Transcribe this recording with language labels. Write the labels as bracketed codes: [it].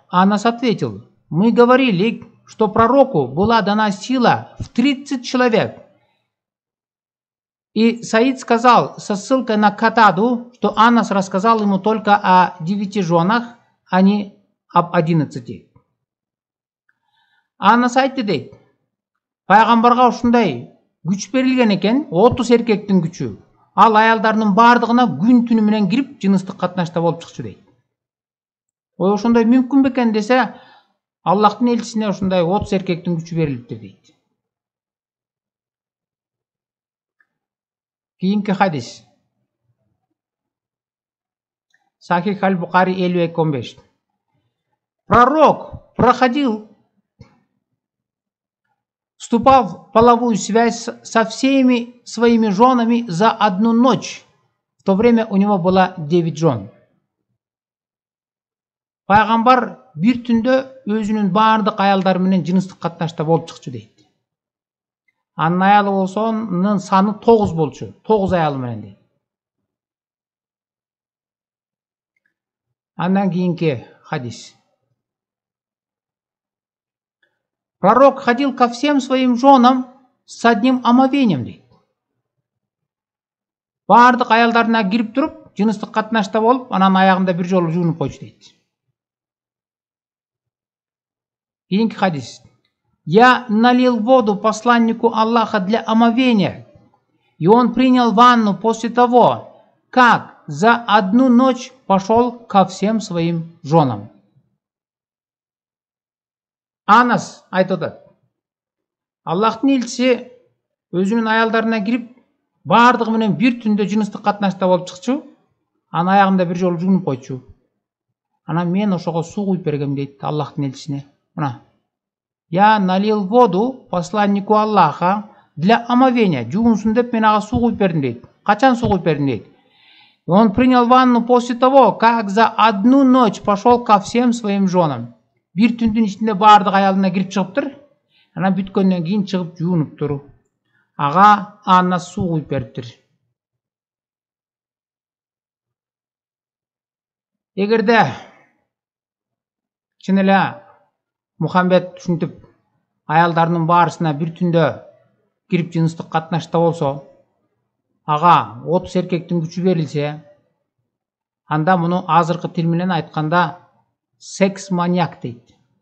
[ru] Аннас ответил: мы говорили, что пророку была дана сила в 30 человек. И Саид сказал со ссылкой на Катаду, что Аннас рассказал ему только о 9 женах, а не об 11. [ky] Аннас айтты дейт. Пайгамбарга ушундай күч берилген экен, 30 эркектин күчү. Ал аялдарынын бардыгына күн түнү менен кирип жыныстык катнашта болуп чыкчу дейт. Ой, ошондой мүмкүн бекен десе, Аллахтын элчисине ушундай 30 эркектин күчү берилиптир дейт. Кийинки хадис. [ru] Сахих аль-Бухари 52:15. Пророк проходил вступал в половую связь со всеми своими женами за одну ночь. В то время у него было 9 жен. [ky] Пайгамбар бир түндө өзүнүн баардык аялдары менен жыныстык катнашта болуп чыкчу дейт. Анын аялы болсонун саны 9 болчу. 9 аялы менен дейт. Андан кийинки хадис. [ru] Пророк ходил ко всем своим женам с одним омовением [ky] дейт. Баардык аялдарына кирип туруп, жыныстык катнашта болуп, анан аягында бир жолу жуунуп койчу дейт. Кийинки хадис. [ru] Я налил воду посланнику Аллаха для омовения, и он принял ванну после того, как за одну ночь пошел ко всем своим женам. [ky] Анас айтып атат. Аллахтын элчиси өзүнүн аялдарына кирип, баардыгы менен бир түндө жыныстык катнашта болуп чыкчу, анын аягында бир жолу жуунуп койчу. Анан мен ошого суу куюп бергем дейт Аллахтын элчисине. Мына. [ru] Я налил воду посланнику Аллаха для омовения. [ky] Жуунсун деп мен ага суу куюп бердим дейт. [ru] Качан суу куюп бердим дейт. Он принял ванну после того, как за одну ночь пошел ко всем своим женам. [ky] Бир түндүн ичинде баардык аялына кирип чыгыптыр. Анан бүткөндөн кийин чыгып жуунуптур. Ага анна суу куюп бериптир. Эгерде чын эле Мухаммед ушинтип аялдарынын баарысына бир түндө кирип жыныстык катнашта болсо, ага 30 эркектин күчү берилсе, анда муну азыркы тил менен айтканда секс маньяк дейт.